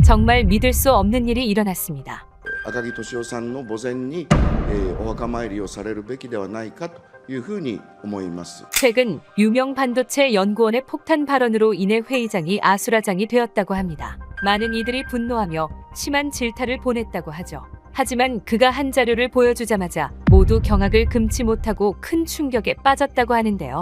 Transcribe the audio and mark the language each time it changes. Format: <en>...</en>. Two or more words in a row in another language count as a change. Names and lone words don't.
<ko>정말 믿을 수 없는 일이 일어났습니다.</ko> <ja>赤木俊夫さんの墓前に、お墓参りをされるべきではないかというふうに思います。</ja> <ko>최근 유명 반도체 연구원의 폭탄 발언으로 인해 회의장이 아수라장이 되었다고 합니다. 많은 이들이 분노하며 심한 질타를 보냈다고 하죠. 하지만 그가 한 자료를 보여주자마자 모두 경악을 금치 못하고 큰 충격에 빠졌다고 하는데요.</ko>